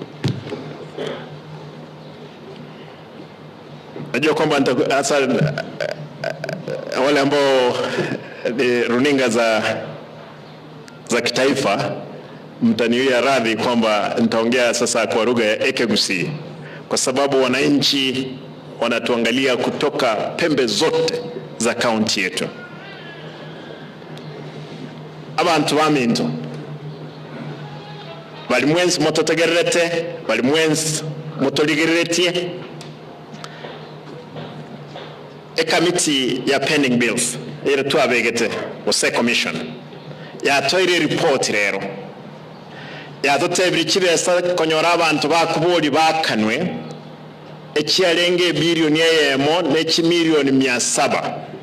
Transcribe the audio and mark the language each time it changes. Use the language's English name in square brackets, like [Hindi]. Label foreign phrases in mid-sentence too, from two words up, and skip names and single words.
[Swahili] Najua kwamba hasa wale ambao ni runinga za kitaifa mtaniwia radhi kwamba nitaongea sasa kwa lugha ya Kisii, kwa sababu wananchi wanatuangalia kutoka pembe zote za kaunti yetu. [Gusii] Abantu baminto bali mwenzi mototegerete, bali mwenzi motoligeretie. Committee ya [English] pending bills [Gusii] ire twabegete ose commission ya toire report rero ya dotebiri kibesa konyora abantu bakuboli bakanwe ekialenge bilioni yemo ne milioni 700.